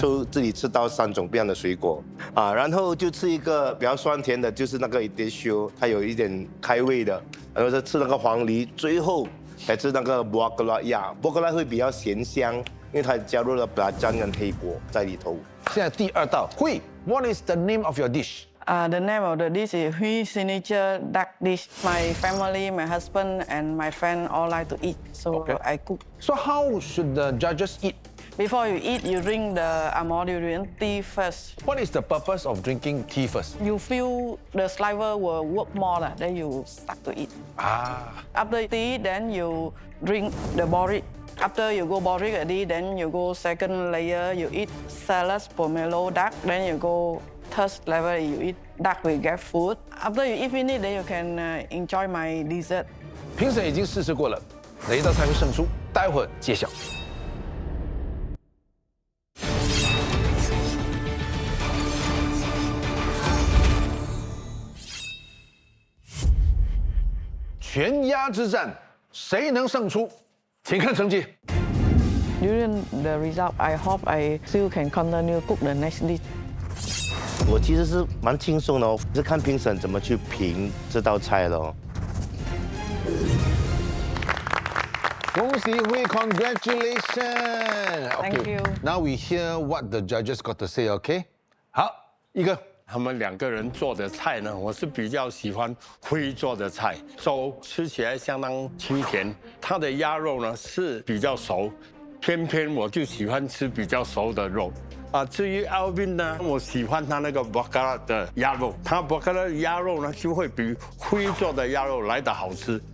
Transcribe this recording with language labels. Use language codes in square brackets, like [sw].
[zh] 就这里吃到3种不一样的水果然后就吃一个比较酸甜的，就是那个 ideshu， 它有一点开胃的，然后再吃那个黄梨，最后才吃那个 bakula 鸭 ，bakula 会比较咸香，因为它加入了 belacan 跟黑果在里头。现在第2道， [en] Hui, what is the name of your dish? The name of the dish is Hui Signature Duck Dish. My family, my husband, and my friend all like to eat, so I cook. So how should the judges eat? Before you eat, you drink the Durian tea first. What is the purpose of drinking tea first? You feel the saliva will work more, then you start to eat. After tea, then you drink the porridge After you go boring already, then you go second layer, you eat salad, pomelo, duck. Then you go third level, you eat duck with food. After you eat finish, then you can enjoy my dessert. [zh] 评审已经试吃过了，哪一道菜会胜出？待会儿揭晓。全鸭之战，谁能胜出？请看成绩。 [en] During the result, I hope I still can continue cook the next dish. [zh] 我其实是蛮轻松的哦，是看评审怎么去评这道菜咯。恭喜辉 ，Congratulations! [en] Thank you. Now we hear what the judges got to say. [zh] OK？ 好，一个。他们2个人做的菜呢，我是比较喜欢辉做的菜，粥吃起来相当清甜。它的鸭肉呢是比较熟，偏偏我就喜欢吃比较熟的肉。至于 Alvin 呢，我喜欢他那个 Bacala 的鸭肉，他 Bacala 的鸭肉呢就会比辉做的鸭肉来得好吃。